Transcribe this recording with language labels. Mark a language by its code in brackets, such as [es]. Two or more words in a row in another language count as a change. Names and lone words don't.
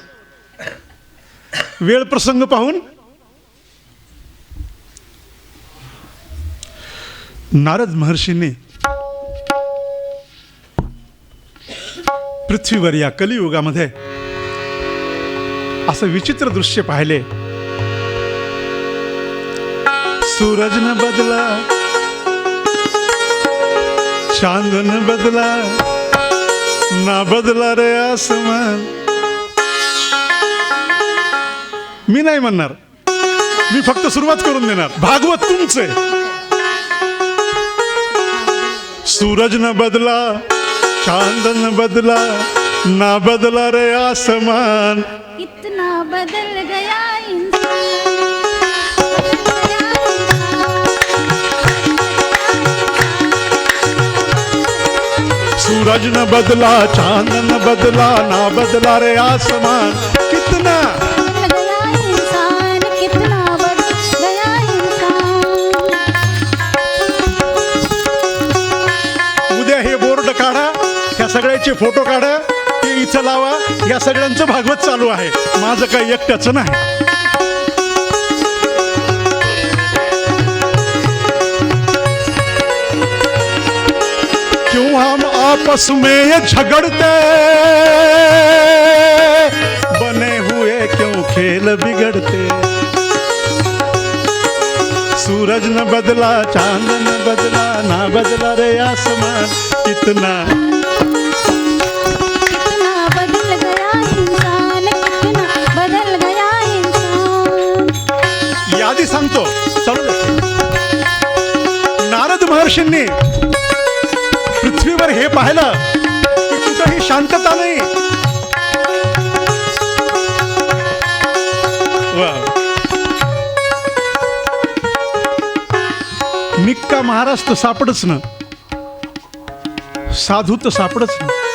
[mr] वेळ प्रसंग पाहून नारद महर्षींनी पृथ्वीवर या कलियुगामध्ये असं विचित्र दृश्य पाहिले. [hi] सूरज न बदला, चांद न बदला, ना बदला रे आसमान. [mr] मी नाही म्हणणार, मी फक्त सुरुवात करून देणार. भागवत तुमचे. [hi] सूरज न बदला, चांद न बदला, ना बदला रे आसमान. इतना बदल गया इंसान, सूरज न बदला, चांद न बदला, ना बदला रे आसमान. कितना बदल गया इंसान, कितना बदल गया इंसान. [mr] उद्या हे बोर्ड काढा, ह्या सगळ्याचे फोटो काढा, ते इथं लावा. या सगळ्यांचं भागवत चालू आहे, माझं काही एकट्याचं नाही. [hi] क्यों हम आपस में ये झगड़ते, बने हुए क्यों खेल बिगड़ते. सूरज न बदला, चांद न बदला, ना बदला रे आसमान. कितना कितना बदल गया इंसान, कितना बदल गया इंसान. [mr] यादी सांगतो, चालू दे. नारद महर्षींनी पृथ्वीवर हे पाहिलं की कुठंही शांतता नाही. वा. निक्का महाराज तर सापडच ना, साधू तर सापडच ना.